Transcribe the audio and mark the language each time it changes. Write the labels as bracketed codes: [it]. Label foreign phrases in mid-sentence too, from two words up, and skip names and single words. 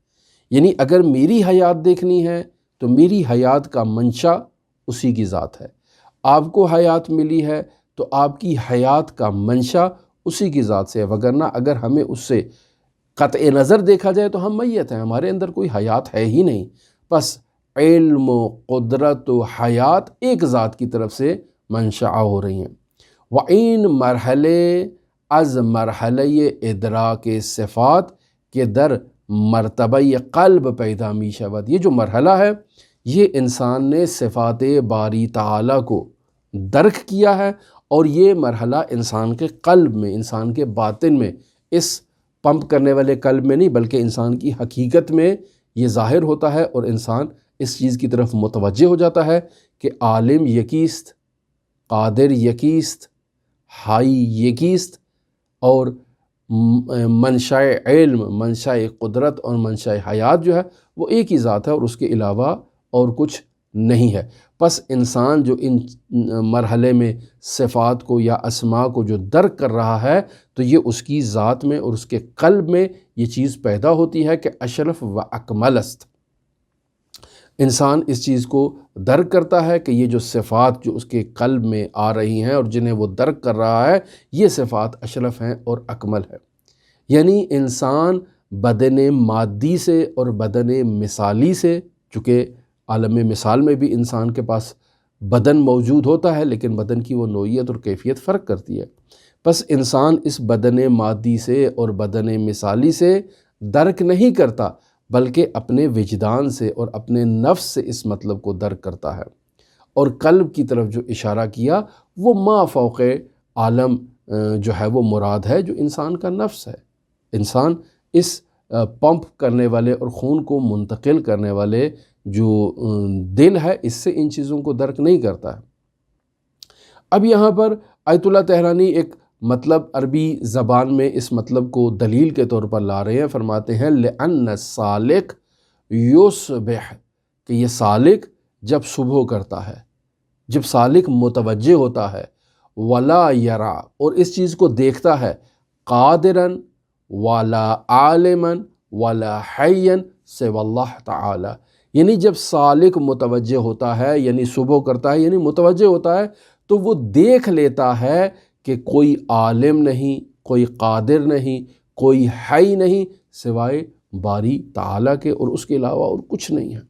[ur] یعنی اگر میری حیات دیکھنی ہے تو میری حیات کا منشا اسی کی ذات ہے، آپ کو حیات ملی ہے تو آپ کی حیات کا منشا اسی کی ذات سے ہے، وگرنہ اگر ہمیں اس سے قطع نظر دیکھا جائے تو ہم میت ہیں، ہمارے اندر کوئی حیات ہے ہی نہیں۔ بس علم و قدرت و حیات ایک ذات کی طرف سے منشأ ہو رہی ہیں۔ [fa] وَإِن مرحلے از مرحلہ ادراک صفات کے در مرتبہ قلب پیدا می شود، [ur] یہ جو مرحلہ ہے یہ انسان نے صفات باری تعالیٰ کو درک کیا ہے، اور یہ مرحلہ انسان کے قلب میں، انسان کے باطن میں، اس پمپ کرنے والے قلب میں نہیں بلکہ انسان کی حقیقت میں یہ ظاہر ہوتا ہے، اور انسان اس چیز کی طرف متوجہ ہو جاتا ہے کہ [fa] عالم یکیست، قادر یکیست، حی یکیست، [ur] اور منشأ علم، منشأ قدرت اور منشأ حیات جو ہے وہ ایک ہی ذات ہے، اور اس کے علاوہ اور کچھ نہیں ہے۔ پس انسان جو ان مرحلے میں صفات کو یا اسماء کو جو درک کر رہا ہے تو یہ اس کی ذات میں اور اس کے قلب میں یہ چیز پیدا ہوتی ہے کہ [fa] اشرف و اکمل است۔ [ur] انسان اس چیز کو درک کرتا ہے کہ یہ جو صفات جو اس کے قلب میں آ رہی ہیں اور جنہیں وہ درک کر رہا ہے یہ صفات اشرف ہیں اور اکمل ہے۔ یعنی انسان بدن مادی سے اور بدن مثالی سے، چونکہ عالم مثال میں بھی انسان کے پاس بدن موجود ہوتا ہے لیکن بدن کی وہ نوعیت اور کیفیت فرق کرتی ہے، پس انسان اس بدن مادی سے اور بدن مثالی سے درک نہیں کرتا بلکہ اپنے وجدان سے اور اپنے نفس سے اس مطلب کو درک کرتا ہے، اور قلب کی طرف جو اشارہ کیا وہ ما فوق عالم جو ہے وہ مراد ہے، جو انسان کا نفس ہے۔ انسان اس پمپ کرنے والے اور خون کو منتقل کرنے والے جو دل ہے اس سے ان چیزوں کو درک نہیں کرتا ہے۔ اب یہاں پر آیت اللہ طحرانی ایک مطلب عربی زبان میں اس مطلب کو دلیل کے طور پر لا رہے ہیں، فرماتے ہیں [ar] لِأَنَّ السَّالِقَ یصبح [ur] کہ یہ سالک جب صبح کرتا ہے، جب سالک متوجہ ہوتا ہے، [ar] ولا یرا [ur] اور اس چیز کو دیکھتا ہے، [ar] قادرن ولا عالمن ولا حین سوی اللہ تعالی، [ur] یعنی جب سالک متوجہ ہوتا ہے یعنی صبح کرتا ہے یعنی متوجہ ہوتا ہے تو وہ دیکھ لیتا ہے کہ کوئی عالم نہیں، کوئی قادر نہیں، کوئی حی نہیں سوائے باری تعالیٰ کے، اور اس کے علاوہ اور کچھ نہیں ہے۔